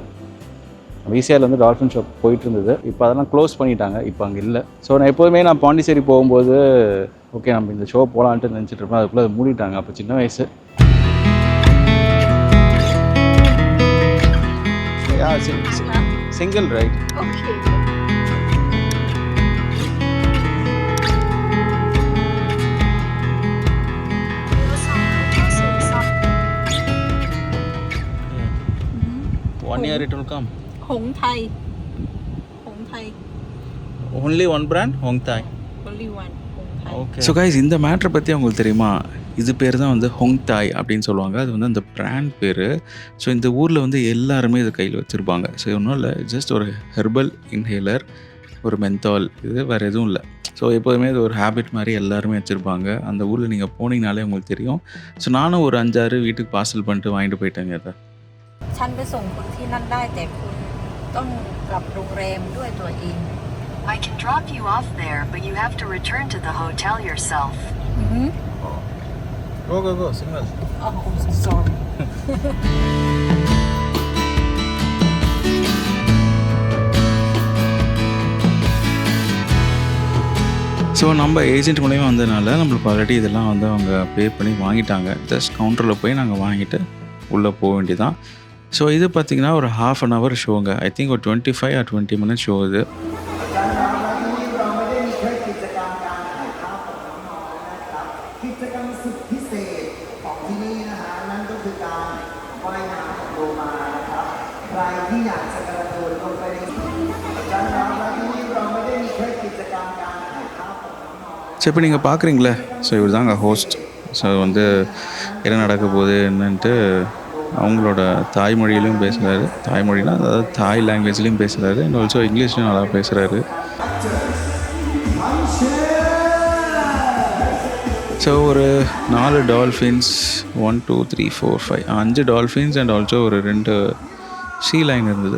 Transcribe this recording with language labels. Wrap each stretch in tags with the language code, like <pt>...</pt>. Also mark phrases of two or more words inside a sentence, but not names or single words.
<ta>நம்ம ஈசிஆரில் வந்து டால்ஃபின் ஷோ போயிட்டு இருந்தது. இப்போ அதெல்லாம் க்ளோஸ் பண்ணிட்டாங்க. இப்போ அங்கே இல்லை. ஸோ நான் எப்போதுமே நான் பாண்டிச்சேரி போகும்போது ஓகே நம்ம இந்த ஷோ போகலான்ட்டு நினச்சிட்டு இருப்பேன். அதுக்குள்ளே அது மூடிட்டாங்க. அப்போ சின்ன வயசு.</ta> <en>single right. One year it will come. Hong Thai. Hong Thai. Only one brand, Hong Thai. Only one. Hong Thai. Okay. so guys</en> <ta>இந்த மேட்ரை பற்றி உங்களுக்கு தெரியுமா? இது பேர் தான் வந்து ஹொங் தாய் அப்படின்னு சொல்லுவாங்க. அது வந்து அந்த பிராண்ட் பேர். ஸோ இந்த ஊரில் வந்து எல்லாருமே இதை கையில் வச்சுருப்பாங்க. ஸோ ஒன்றும் இல்லை, ஜஸ்ட் ஒரு</ta> <en>herbal inhaler,</en> <ta>ஒரு மென்தால், இது வேறு எதுவும் இல்லை. ஸோ எப்போதுமே இது ஒரு ஹேபிட் மாதிரி எல்லாருமே வச்சுருப்பாங்க. அந்த ஊரில் நீங்கள் போனீங்கனாலே உங்களுக்கு தெரியும். ஸோ நானும் ஒரு 5-6 வீட்டுக்கு பார்சல் பண்ணிட்டு வாங்கிட்டு போயிட்டேங்க அதை.</ta> <th>ฉันไปส่งคุณที่นั่นได้แต่คุณต้องกลับโรงแรมด้วยตัวเอง</th> <en>I can drop you off there, but you have to return to the hotel yourself. Go, signal. Oh, sorry.</en> <ta>ஸோ நம்ம ஏஜென்ட் மூலிமா வந்ததுனால நம்மளுக்கு ஆல்ரெடி இதெல்லாம் வந்து அவங்க பே பண்ணி வாங்கிட்டாங்க. ஜஸ்ட் கவுண்டரில் போய் நாங்கள் வாங்கிட்டு உள்ளே போக வேண்டியதான். ஸோ இது பார்த்திங்கன்னா ஒரு 1/2 hour ஷோங்க.</ta> <en>I think</en> <ta>ஒரு 25</ta> <en>or 20 minutes</en> <ta>ஷோ இது.</ta> <th>กิจกรรมสุดพิเศษของที่นี่นะคะนั่นก็ว่ายน้ำกับโลมานะครับใครที่อยากจะกระโดดลงไปในการน้ำและที่นี่เราไม่ได้มีแค่กิจกรรมการถ่ายภาพของน้องๆ</th> <ta>சரி இப்போ நீங்கள் பார்க்குறீங்களே ஸோ இவர் தாங்க ஹோஸ்ட் ஸோ வந்து என்ன நடக்க போகுது என்னன்ட்டு அவங்களோட தாய்மொழியிலையும் பேசுகிறாரு தாய்மொழினா அதாவது தாய் லாங்குவேஜ்லேயும் பேசுகிறாரு</ta> <en>and also</en> <ta>இங்கிலீஷ்லையும் நல்லா பேசுகிறாரு ஸோ ஒரு 4 டால்ஃபின்ஸ் 1 2 3 4 5 5 டால்ஃபின்ஸ்</ta> <en>and also</en> <ta>ஒரு 2</ta> <en>sea lion</en> <ta>இருந்தது.</ta>